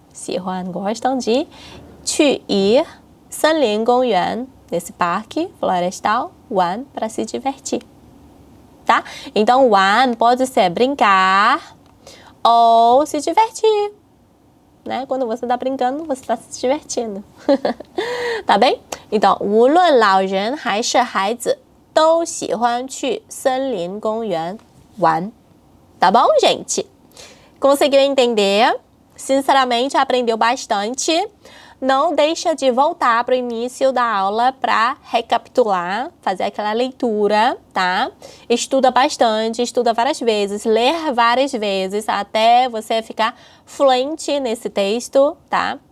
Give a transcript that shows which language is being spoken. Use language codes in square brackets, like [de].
[pt] 喜欢 gostam de 去 ir [zh] 森林公园 [pt] nesse parque florestal, 玩 para se divertir, tá? Então, 玩 pode ser brincar ou se divertir, né? Quando você está brincando, você está se divertindo, tá bem? [zh] Então, 无论老人还是孩子都喜欢去森林公园玩, tá bom, gente? [pt] Conseguiu entender? Sinceramente, aprendeu bastante. Não deixa de voltar para o início da aula para recapitular, fazer aquela leitura, tá? Estuda bastante, estuda várias vezes, ler várias vezes, até você ficar fluente nesse texto, tá?